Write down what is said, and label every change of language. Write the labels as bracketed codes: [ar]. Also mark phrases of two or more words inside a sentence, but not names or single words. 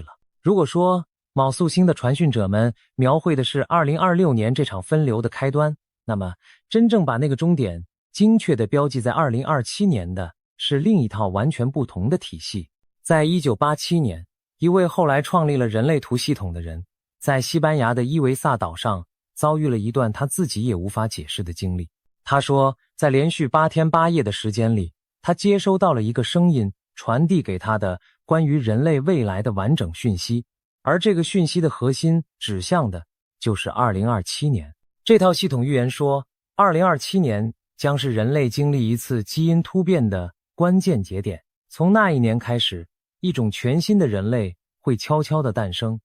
[zh] 如果說卯宿星的傳讯者們描繪的是2026年這場分流的開端，那麼真正把那個終點精確地標記在2027年的是另一套完全不同的體系。在1987年，一位後来創立了人類图系統的人，在西班牙的伊維薩島上遭遇了一段他自己也無法解釋的經歷。他說，在連續8天8夜的時間裡，他接收到了一個聲音傳遞給他的關於人類未來的完整訊息，而這個訊息的核心指向的就是2027年。這套系統預言說，2027年將是人類經歷一次基因突變的關鍵節點，從那一年開始，一種全新的人類會悄悄地誕生。